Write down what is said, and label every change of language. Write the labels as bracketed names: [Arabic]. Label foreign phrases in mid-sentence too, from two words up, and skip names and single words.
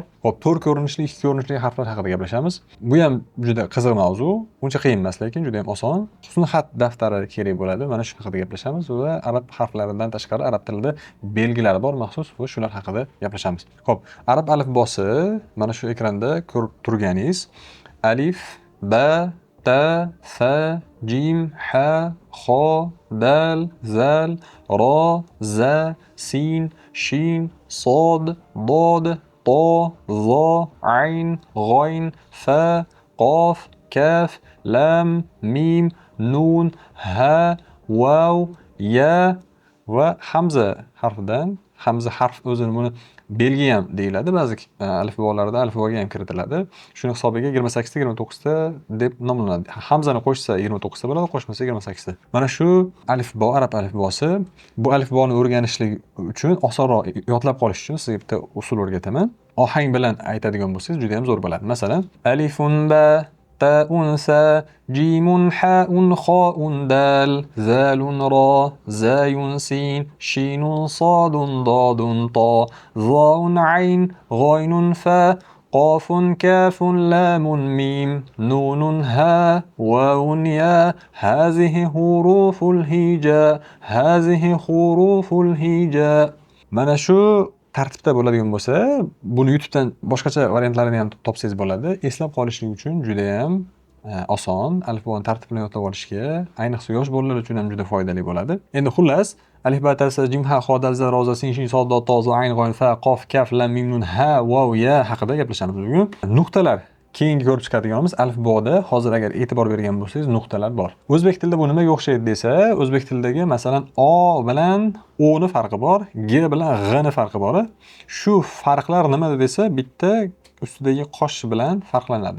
[Uzbek] Xo'p, 4 ko'rinishli, 2 ko'rinishli harflar haqida gaplashamiz. Bu ham juda qiziq mavzu. Uncha qiyin emas, lekin juda ham oson. Husn xat daftari kerak bo'ladi. Mana shu haqida gaplashamiz va arab harflaridan tashqari arab tilida belgilari bor maxsus va shular haqida gaplashamiz. Xo'p, arab alifbosi mana shu ekranda ko'rib turganingiz alif, ba, ta, sa, jim, ha, xo, dal, zal, ro, za, sin, shin, sod, dod, to, zo, ayn, g'oyn, fa, qof, kaf, lam, mim, nun, ha, vav, ya va hamza harfidan, hamza harf o'zini buni belgi ham deyiladi. Ba'zi alifbolarda alifboga ham kiritiladi. Shuni hisobiga 28 ta, 29 ta deb nomlanadi. Hamzani qo'shsa 29 ta bo'ladi, qo'shmasa 28 ta. Mana shu alifbo, arab alifbosi. Bu alifboni o'rganishlik uchun osonroq yodlab qolish uchun sizga bitta usul o'rgataman. Ohang bilan aytadigan bo'lsangiz juda ham zo'r bo'ladi. Masalan, [Arabic] ألفٌ باءٌ، تاءٌ ثاءٌ، جيمٌ حاءٌ خاءٌ دال، ذالٌ راء، زايٌ سين، شينٌ صادٌ ضادٌ طاء، ظاءٌ عين، غينٌ فاء، قافٌ، كافٌ، لامٌ، ميم، نونٌ، هاء، واوٌ، ياء، هذه حروف الهجاء، هذه حروف الهجاء. [Uzbek] Mana shu tartibda bo'ladigan bo'lsa, buni YouTube'dan boshqacha variantlarini ham topsangiz bo'ladi. Eslab qolishlik uchun juda ham oson. Alifboni tartib bilan yodlab olishga, ayniqsa yosh bolalar uchun ham juda foydali bo'ladi. Endi xullas, alif, ba, ta, sa, jim, ha, xo, dal, zal, ro, za, sin, shin, sod, dod, to, zo, ayn, g'oyn, fa, qof, kaf, lam, mim, nun, ha, vav, ya haqida gaplashamiz bugun. Nuqtalar keyingi ko'rib chiqadiganimiz alifboda hozir agar e'tibor bergan bo'lsangiz nuqtalar bor. O'zbek tilida bu nimaga o'xshaydi desa, o'zbek tilidagi masalan o bilan o ni farqi bor, g bilan g ni farqi bor. Shu farqlar nimada desa, bitta ustidagi qosh bilan farqlanadi.